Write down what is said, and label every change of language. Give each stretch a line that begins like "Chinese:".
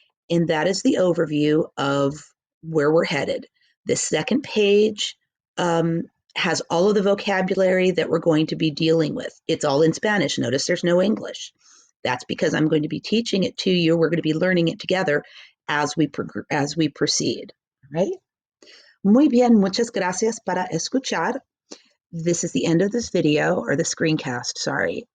English: And that is the overview of where we're headed. The second page has all of the vocabulary that we're going to be dealing with. It's all in Spanish. Notice there's no English. That's because I'm going to be teaching it to you. We're going to be learning it together as we proceed. Right?
Spanish: Muy bien, muchas gracias para escuchar.
English: This is the end of this video, or the screencast, sorry.